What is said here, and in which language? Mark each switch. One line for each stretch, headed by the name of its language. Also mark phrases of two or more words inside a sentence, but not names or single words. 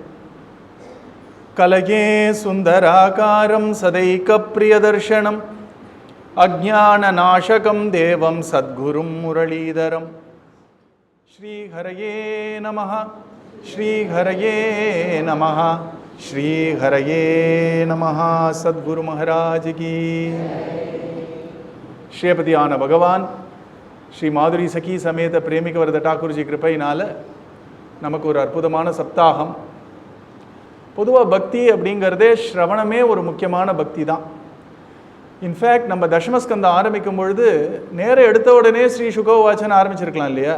Sanskrit: कलये सुन्दराकारं सदैकप्रियदर्शनम् अज्ञाननाशकं देवं सद्गुरुं मुरलीधरं। श्रीहरये नमः, श्रीहरये नमः, श्रीहरये नमः।
Hindi: सद्गुरु महाराज की।
Tamil: श्रीपतिயான பகவான் ஸ்ரீ மாதுரி சகி சமேத பிரேமிக வரத டாக்கூர்ஜி கிருபையினால நமக்கு ஒரு அற்புதமான சப்தாகம். பொதுவாக பக்தி அப்படிங்கிறதே ஸ்ரவணமே ஒரு முக்கியமான பக்தி தான். இன்ஃபேக்ட் நம்ம தசமஸ்கந்தம் ஆரம்பிக்கும் பொழுது நேரம் எடுத்த உடனே ஸ்ரீ சுகோவாச்சன் ஆரம்பிச்சிருக்கலாம் இல்லையா?